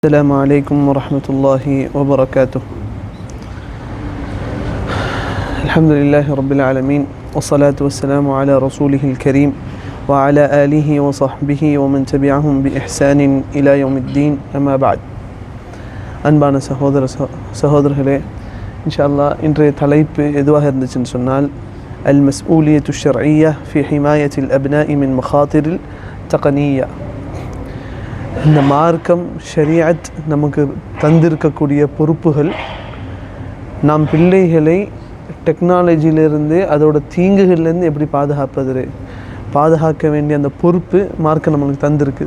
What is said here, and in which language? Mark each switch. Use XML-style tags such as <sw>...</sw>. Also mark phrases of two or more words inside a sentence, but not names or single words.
<ar>السلام عليكم ورحمة الله وبركاته. الحمد لله رب العالمين والصلاة والسلام على رسوله الكريم وعلى آله وصحبه ومن تبعهم بإحسان إلى يوم الدين أما بعد.</ar> <ta>அன்பான சகோதரர்களே,</ta> <ar>إن شاء الله</ar> <ta>இன்றைய தலைப்பு எதுவாக இருந்துச்சுன்னு சொன்னால்</ta> <ar>المسؤولية الشرعية في حماية الأبناء من مخاطر التقنية.</ar> <ta>இந்த மார்க்கம் ஷரியத் நமக்கு தந்திருக்கக்கூடிய பொறுப்புகள், நாம் பிள்ளைகளை டெக்னாலஜியிலிருந்து அதோட தீங்குகள்லேருந்து எப்படி பாதுகாக்க வேண்டிய அந்த பொறுப்பு மார்க்கம் நம்மளுக்கு தந்திருக்கு.</ta>